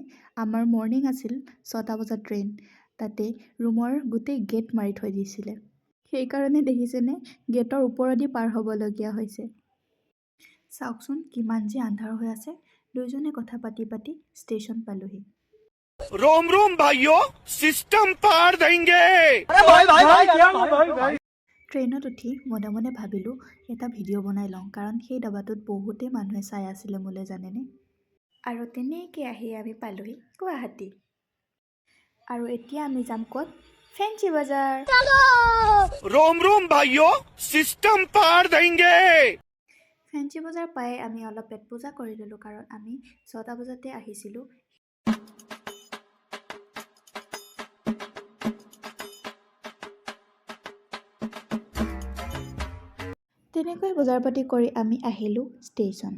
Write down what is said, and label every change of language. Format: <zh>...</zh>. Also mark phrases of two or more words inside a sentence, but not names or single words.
<as>আমাৰ মৰ্ণিং আছিল 6টা বজাত ট্ৰেইন। তাতে ৰুমৰ গোটেই গেট মাৰি থৈ দিছিলে। সেইকাৰণে দেখিছেনে গেটৰ ওপৰেদি পাৰ হ'বলগীয়া হৈছে। চাওকচোন কিমান যে আন্ধাৰ হৈ আছে। দুয়োজনে কথা পাতি পাতি ষ্টেচন পালোহি।</as> <hi>रोम रोम भाइयों सिस्टम पार देंगे।</hi> <as>ট্ৰেইনত উঠি মনে মনে ভাবিলোঁ এটা ভিডিঅ' বনাই লওঁ, কাৰণ সেই ডাবাটোত বহুতেই মানুহে চাই আছিলে মোলৈ জানেনে। আৰু তেনেকৈ আহি আমি পালোহি গুৱাহাটী। আৰু এতিয়া আমি যাম ক'ত? ফেঞ্চি বজাৰ।</as> <hi>रोम रोम भाइयों सिस्टम पार देंगे।</hi> <as>ফেঞ্চি বজাৰ পাই আমি অলপ পেট পূজা কৰি ল'লোঁ, কাৰণ আমি 6টা বজাতে আহিছিলোঁ। তেনেকৈ বজাৰ পাতি কৰি আমি আহিলোঁ ষ্টেচন।</as>